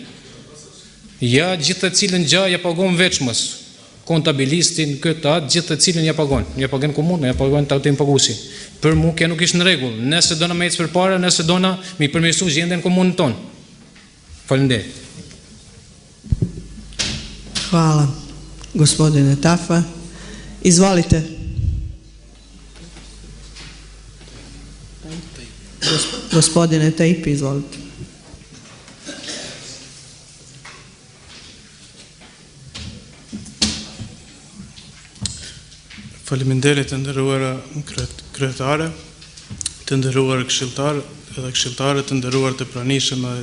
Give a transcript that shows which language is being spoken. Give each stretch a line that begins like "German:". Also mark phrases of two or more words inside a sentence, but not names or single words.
Albanian: Ja gjithë të cilën gjë ja pagon veçmës, kontabilistin, këtë atë, gjithë të cilën ja pagon komunë, ja pagon të autim paguesi. Për mu kjo nuk ishtë në rregull, nëse dona me ecë përpara, nëse dona mi përmirësu gjendjen komunën tonë. Faleminderit.
Serbian: Hvala, gospodine Tafa. Izvolite. Gospodine Tejpi, izvolite.
Albanian: Faleminderit të nderuara kryetare, të nderuar këshilltar edhe këshilltare të nderuar të pranishëm.